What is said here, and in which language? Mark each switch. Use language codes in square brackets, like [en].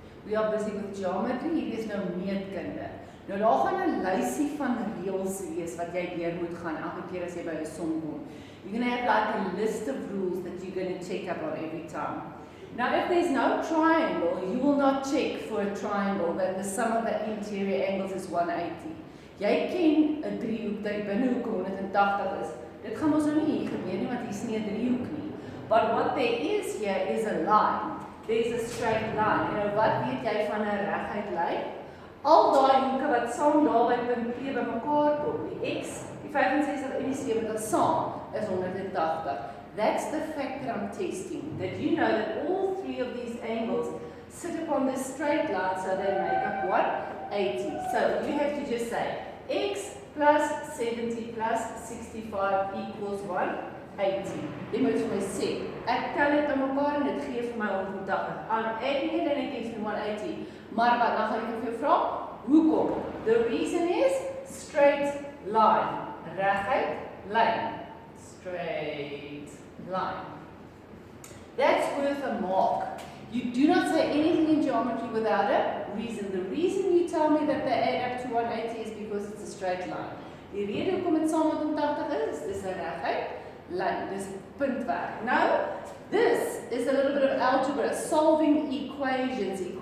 [en] We are busy with geometry, [af] hier is nou meetkunde. Nou daar gaan 'n lysie van reëls wees wat jy deur moet gaan elke keer as jy by 'n som kom. [en] You're going to have like a list of rules that you're going to check up on every time. Now if there's no triangle, you will not check for a triangle that the sum of the interior angles is 180. [af] Jy ken 'n driehoek dat die binnehoek 180 is. Dit gaan ons nou nie hier gebeur nie want hier is nie 'n driehoek nie. [en] But what there is here is a line. There's a straight line. [af] Nou wat weet jy van 'n reguit lyn? Al daai hoeke wat saam daar by punt P bymekaar kom, die x, die 65 en die 70 saam is 180. [en] That's the factor I'm testing. That you know that all three of these angles sit upon this straight line so they make up what? 80. So you have to just say x plus 70 plus 65 equals what? 80. [af] Jy moet vir my sê, ek tel dit aan mekaar en dit gee vir my 180. [en] I'm adding it and it gives me 180. [af] Maar wat, dan gaan ek vir jou vra, hoekom? [en] The reason is straight line. [af] Reguit lyn. [en] Straight line. That's worth a mark. You do not say anything in geometry without a reason. The reason you tell me that they add up to 180 is because it's a straight line. [af] Die rede hoekom dit saam met 180 is, dis 'n reguit lyn, dis puntwerk. [en] Now, this is a little bit of algebra, solving equations.